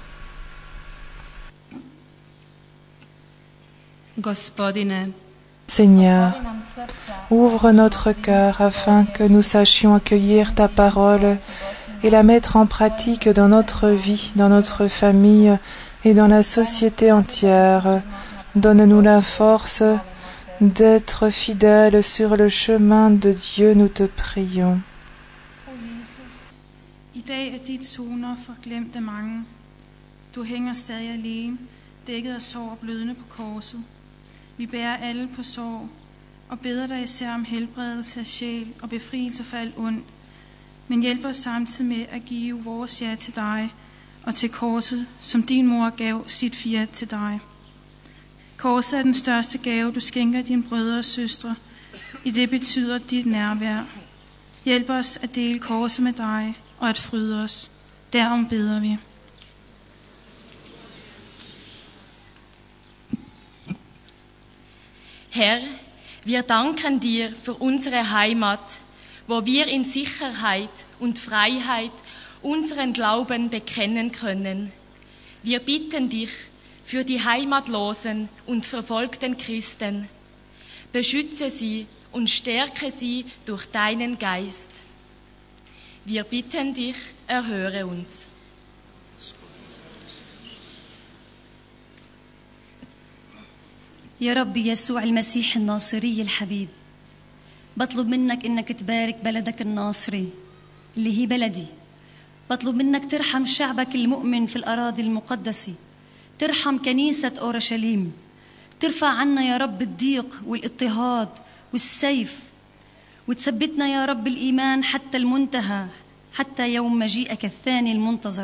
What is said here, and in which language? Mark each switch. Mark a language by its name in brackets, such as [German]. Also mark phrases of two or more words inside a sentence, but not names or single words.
[French] Seigneur, ouvre notre cœur afin que nous sachions accueillir ta parole et la mettre en pratique dans notre vie, dans notre famille et dans la société entière. Donne-nous la force d'être fidèles sur le chemin de Dieu, nous te prions. [Danish] I dag er dit zoner forglemte mange. Du hænger stadig alene, dækket af sorg og blødende på korset. Vi bærer alle på sorg og beder dig især om helbredelse af sjæl og befrielse for alt ondt. Men hjælp os samtidig med at give vores ja til dig og til korset, som din mor gav sit fiat til dig. Korset er den største gave, du skænker dine brødre og søstre. I det betyder dit nærvær. Hjælp os at dele korset med dig og at fryde os. Derom beder vi. [German] Herr, wir danken dir für unsere Heimat, wo wir in Sicherheit und Freiheit unseren Glauben bekennen können. Wir bitten dich für die heimatlosen und verfolgten Christen. Beschütze sie und stärke sie durch deinen Geist. Wir bitten dich, erhöre uns. [Arabic] يا رب يسوع المسيح الناصري الحبيب، بطلب منك إنك تبارك بلدك الناصري اللي هي بلدي. بطلب منك ترحم شعبك المؤمن في الأراضي المقدسة، ترحم كنيسة أورشليم، ترفع عنا يا رب الضيق والاضطهاد والسيف، وتثبتنا يا رب الإيمان حتى المنتهى، حتى يوم مجيئك الثاني المنتظر.